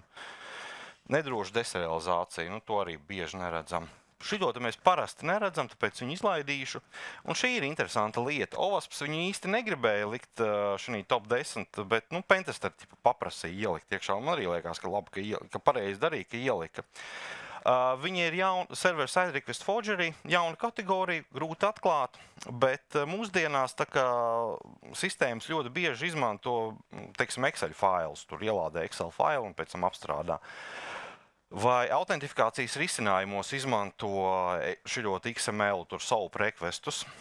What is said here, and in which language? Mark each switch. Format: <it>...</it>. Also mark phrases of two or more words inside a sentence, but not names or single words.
<lv>Nedroša deserializācija, to arī bieži neredzam. Šito mēs parasti neredzam, tāpēc viņu izlaidīšu. Un šī ir interesanta lieta. OWASP viņu īsti negribēja likt šī top 10, bet Pentester paprasīja ielikt iekšā. Man arī liekas, ka labi, ka pareizi darīja, ka ielika. Viņi ir</lv> <en>server side request forgery,</en> <lv>jauna kategorija, grūti atklāt, bet mūsdienās tā kā sistēmas ļoti bieži izmanto, teiksim, Excel failus, tur ielādē Excel failu un pēc tam apstrādā. Vai autentifikācijas risinājumos izmanto širot XML, tur SOAP requestus.</lv>